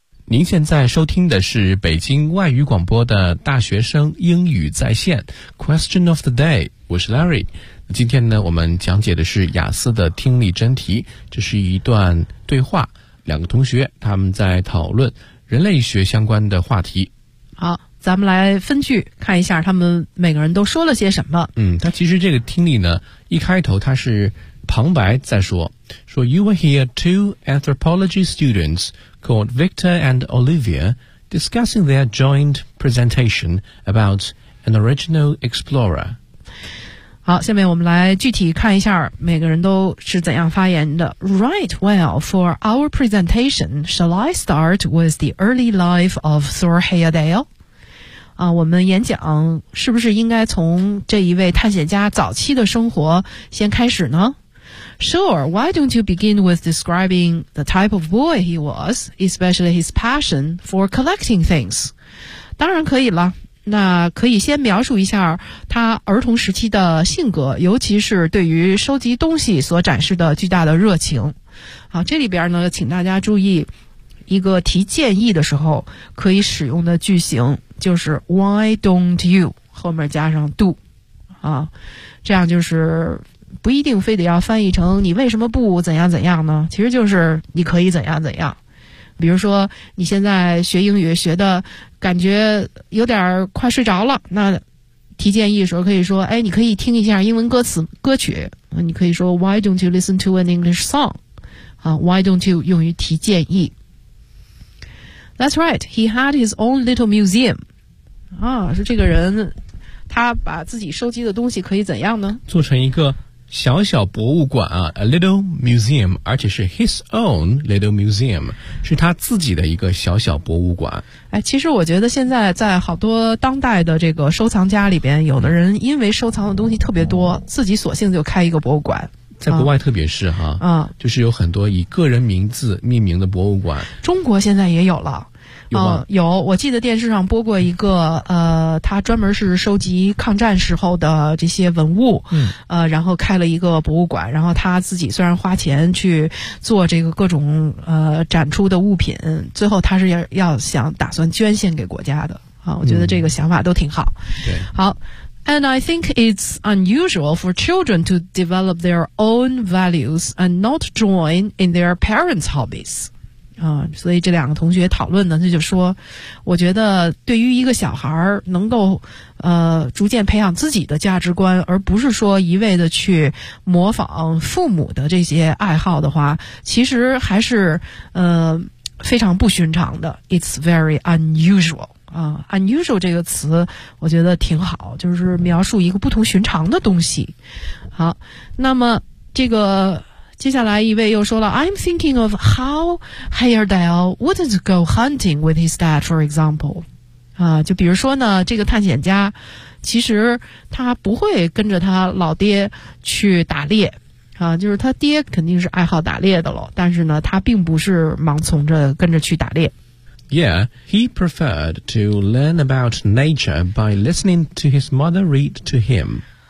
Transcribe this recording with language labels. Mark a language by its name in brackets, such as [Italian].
[Chinese] 您现在收听的是北京外语广播的大学生英语在线 Question of the Day， 我是 Larry。今天呢，我们讲解的是雅思的听力真题，这是一段对话，两个同学他们在讨论人类学相关的话题。好，咱们来分句看一下他们每个人都说了些什么。嗯，他其实这个听力呢，一开头他是旁白在说，说 [English] You will hear two anthropology students called Victor and Olivia discussing their joint presentation about an original explorer. [Chinese] 好，下面我们来具体看一下每个人都是怎样发言的。 [English] Right, well, for our presentation, shall I start with the early life of Thor Heyerdahl? [Chinese] 啊，我们演讲是不是应该从这一位探险家早期的生活先开始呢？ [English] Sure, why don't you begin with describing the type of boy he was, especially his passion for collecting things? [Chinese] 当然可以了。那可以先描述一下他儿童时期的性格，尤其是对于收集东西所展示的巨大的热情。好，这里边呢，请大家注意，一个提建议的时候可以使用的句型就是 Why don't you 后面加上 do 啊，这样就是不一定非得要翻译成你为什么不怎样怎样呢？其实就是你可以怎样怎样。比如说你现在学英语学的感觉有点快睡着了，那提建议的时候可以说，哎，你可以听一下英文歌词歌曲，你可以说 [English] Why don't you listen to an English song、 [Chinese] Why don't you 用于提建议。 [English] That's right, he had his own little museum. [Chinese] 啊，是这个人他把自己收集的东西可以怎样呢，做成一个小小博物馆啊 ，a little museum， 而且是 his own little museum， 是他自己的一个小小博物馆。哎，其实我觉得现在在好多当代的这个收藏家里边，有的人因为收藏的东西特别多，自己索性就开一个博物馆。在国外特别是哈，啊，就是有很多以个人名字命名的博物馆。中国现在也有了，有，我记得电视上播过一个，他专门是收集抗战时候的这些文物，然后开了一个博物馆，然后他自己虽然花钱去做这个各种展出的物品，最后他是要想打算捐献给国家的，我觉得这个想法都挺好。对，好。 [English] And I think it's unusual for children to develop their own values and not join in their parents' hobbies. [Chinese] 所以这两个同学讨论呢，他就说，我觉得对于一个小孩能够逐渐培养自己的价值观，而不是说一味的去模仿父母的这些爱好的话，其实还是非常不寻常的。 [English] It's very unusual [Chinese] unusual 这个词我觉得挺好，就是描述一个不同寻常的东西。好，那么这个接下来一位又说了， [English] I'm thinking of how Heyerdahl wouldn't go hunting with his dad, for example. [Chinese] 就比如说呢，这个探险家其实他不会跟着他老爹去打猎。就是他爹肯定是爱好打猎的了，但是呢他并不是盲从着跟着去打猎。 [English] Yeah, he preferred to learn about nature by listening to his mother read to him.